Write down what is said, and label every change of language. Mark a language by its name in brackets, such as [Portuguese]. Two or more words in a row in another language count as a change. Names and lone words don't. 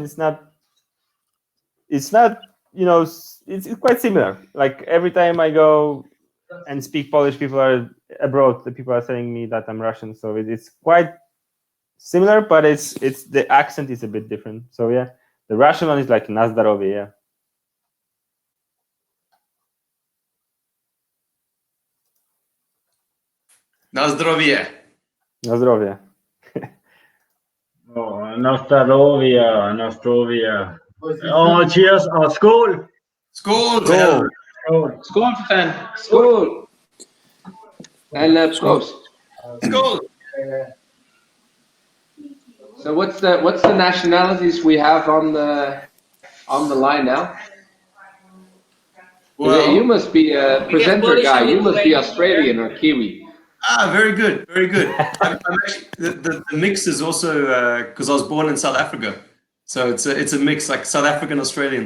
[English] It's not it's quite similar. Like every time I go and speak Polish, people are abroad. The people are telling me that I'm Russian. So it's quite similar, but it's the accent is a bit different. So yeah, the Russian one is like [Russian] на здоровье, [English] yeah. [Polish] Na zdrowie. Na zdrowie. [English] Oh, Nostrovia. Oh, cheers! Oh, skål! [Swedish] Skål. Skål. Skål, fan. Skål. And proost. Skål. [English] So what's the nationalities we have on the line now? Well, You must be a presenter Polish guy. and You must be Lithuanian. Australian or Kiwi. very good, very good. I'm actually, the mix is also because I was born in South Africa, so it's a mix, like South African Australian.